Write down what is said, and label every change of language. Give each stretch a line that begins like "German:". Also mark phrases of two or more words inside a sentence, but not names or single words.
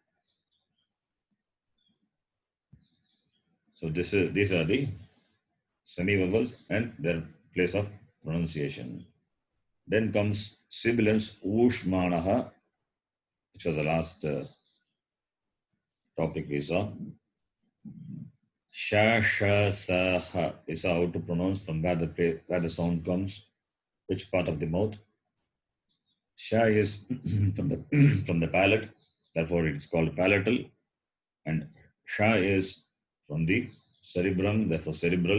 English: So these are the semi-vowels and their place of pronunciation. Then comes sibilants, Ushmanaha, which was the last topic we saw.
Sanskrit: Sha, sha, sa, ha.
English: We saw how to pronounce from where the sound comes. Which part of the mouth? Sha is from the from the palate, therefore it is called palatal, and Sha is from the cerebrum, therefore cerebral.